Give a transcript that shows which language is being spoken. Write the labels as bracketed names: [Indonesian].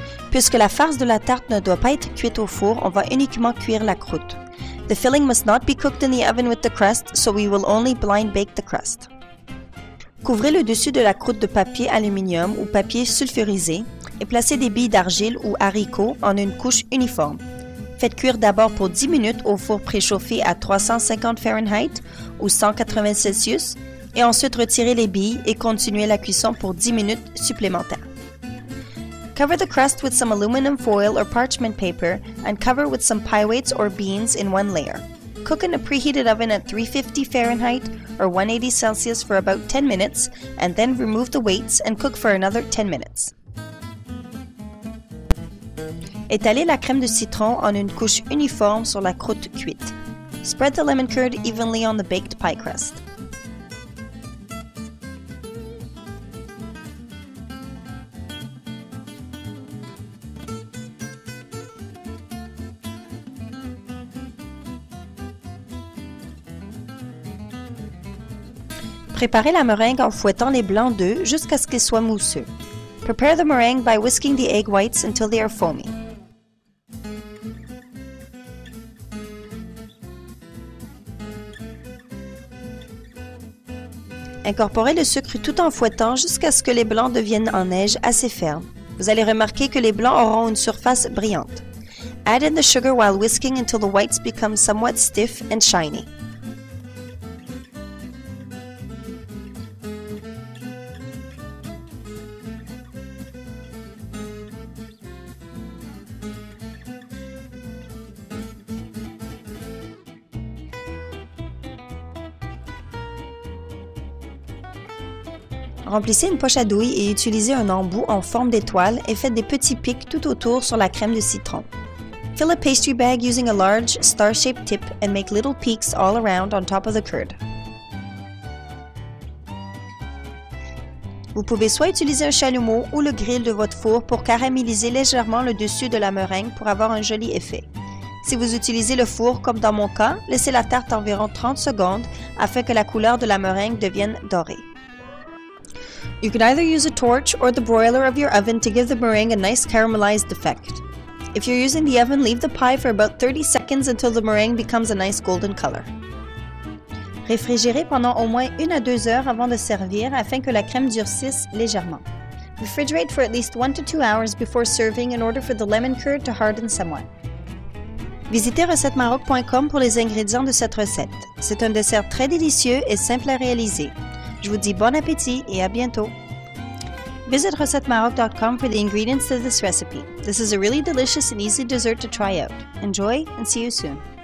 [French] Puisque la farce de la tarte ne doit pas être cuite au four, on va uniquement cuire la croûte. [English] The filling must not be cooked in the oven with the crust, so we will only blind bake the crust. [French] Couvrez le dessus de la croûte de papier aluminium ou papier sulfurisé et placez des billes d'argile ou haricots en une couche uniforme. Faites cuire d'abord pour 10 minutes au four préchauffé à 350 Fahrenheit ou 180 Celsius et ensuite retirez les billes et continuez la cuisson pour 10 minutes supplémentaires. [English] Cover the crust with some aluminum foil or parchment paper and cover with some pie weights or beans in one layer. Cook in a preheated oven at 350 Fahrenheit or 180 Celsius for about 10 minutes and then remove the weights and cook for another 10 minutes. [French] Étalez la crème de citron en une couche uniforme sur la croûte cuite. [English] Spread the lemon curd evenly on the baked pie crust. [French] Préparez la meringue en fouettant les blancs d'œufs jusqu'à ce qu'ils soient mousseux. [English] Prepare the meringue by whisking the egg whites until they are foamy. [French] Incorporez le sucre tout en fouettant jusqu'à ce que les blancs deviennent en neige assez fermes. Vous allez remarquer que les blancs auront une surface brillante. [English] Add in the sugar while whisking until the whites become somewhat stiff and shiny. [French] Remplissez une poche à douille et utilisez un embout en forme d'étoile et faites des petits pics tout autour sur la crème de citron. [English] Fill a pastry bag using a large, star-shaped tip and make little peaks all around on top of the curd. [French] Vous pouvez soit utiliser un chalumeau ou le grill de votre four pour caraméliser légèrement le dessus de la meringue pour avoir un joli effet. Si vous utilisez le four, comme dans mon cas, laissez la tarte environ 30 secondes afin que la couleur de la meringue devienne dorée. [English] You can either use a torch or the broiler of your oven to give the meringue a nice caramelized effect. If you're using the oven, leave the pie for about 30 seconds until the meringue becomes a nice golden color. [French] Réfrigérez pendant au moins 1 à 2 heures avant de servir afin que la crème durcisse légèrement. [English] Refrigerate for at least 1 to 2 hours before serving in order for the lemon curd to harden somewhat. [French] Visitez recetteMaroc.com pour les ingrédients de cette recette. C'est un dessert très délicieux et simple à réaliser. Je vous dis bon appétit et à bientôt. [English] Visit recetteMaroc.com for the ingredients to this recipe. This is a really delicious and easy dessert to try out. Enjoy and see you soon.